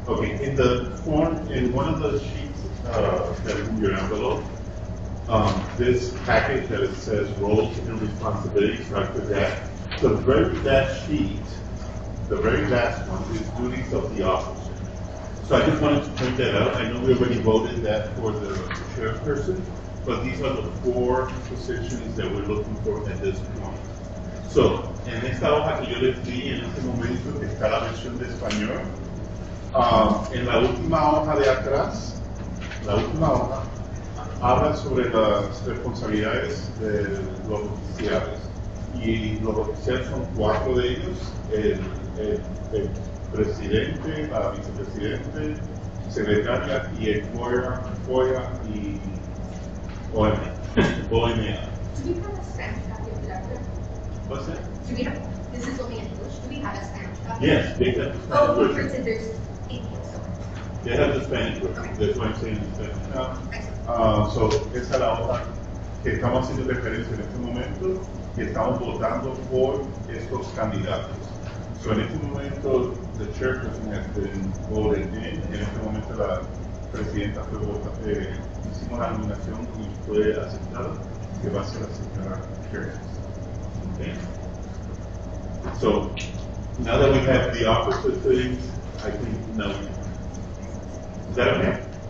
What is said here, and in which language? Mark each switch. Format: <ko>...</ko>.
<en>Okay, in the form, in one of the sheets that is in your envelope, this package that it says roles and responsibilities, after that, the very last sheet, the very last one is duties of the officer. So I just wanted to point that out. I know we already voted that for the chairperson, but these are the 4 positions that we're looking for at this point.</en> <es>So, en esta hoja que yo les di en este momento, que está la versión de español, en la última hoja de atrás, la última hoja, habla sobre las responsabilidades de los oficiales. Y los oficiales son 4 de ellos, el presidente, la vicepresidente, secretaria y el FOIA y OMA.</es> <en>Do we have a Spanish copy of the document? What's that? Do we have, this is only in English, do we have a Spanish copy? Yes, they have the Spanish Oh, we version. printed, there's 8 so. They have the Spanish version. That's why I'm saying the Spanish now. Excellent.</en> <es>So, esa es la hoja que estamos haciendo referencia en este momento y estamos votando por estos candidatos.</es> <en>So,</en> <es>en este momento,</es> <en>the chairperson has been voted in.</en> <es>En este momento, la presidenta fue votada, hicimos la nominación y fue aceptada, que va a ser la señora Harris.</es> <en>Okay. So, now that we have the officer things, I think now we. Is that okay?</en>